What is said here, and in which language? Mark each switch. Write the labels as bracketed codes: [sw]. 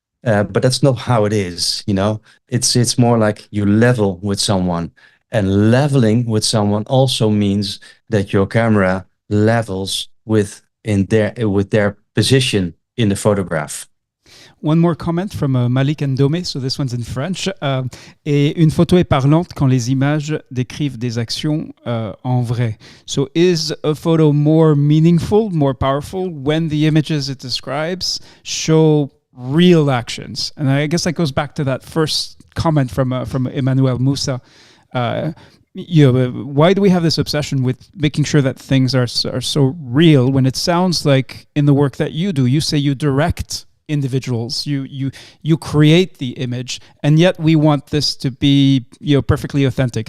[en] But that's not how it is, you know. It's more like you level with someone, and leveling with someone also means that your camera levels with their position in the photograph. One more comment from Malik Ndome, so this one's in French. [fr] Et une photo est parlante quand les images décrivent des actions en vrai. [en] So is a photo more meaningful, more powerful when the images it describes show real actions? And I guess that goes back to that first comment from Emmanuel Moussa. Why do we have this obsession with making sure that things are so real when it sounds like in the work that you do, you say you direct individuals, you create the image, and yet we want this to be perfectly authentic.